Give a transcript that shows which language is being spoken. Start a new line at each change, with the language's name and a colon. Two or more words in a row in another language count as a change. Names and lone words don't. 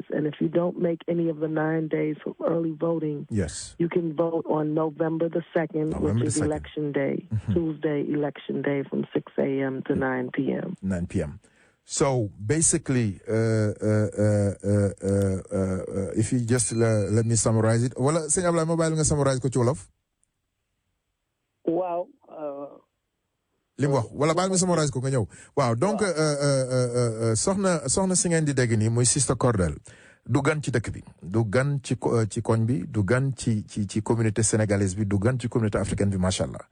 English: And if you don't make any of the 9 days of early voting, you can vote on November the 2nd, which is Election Day, Tuesday Election Day from 6 a.m. to 9 p.m. 9 p.m. So basically, if you just let me summarize it.
Wolof: Wala sëñ Ablaye ma bàyyi nga summarize ko ci wolof. waaw. li mu wax wala baal mi summarize ko nga ñëw. waaw donc soxna si ngeen di dégg nii muy Sister Cordel du gan ci dëkk bi du gan ci koñ bi du gan ci
French: communauté sénégalaise
Wolof: bi du gan ci
French: communauté africaine
Wolof: bi
Arabic: ما شاء الله.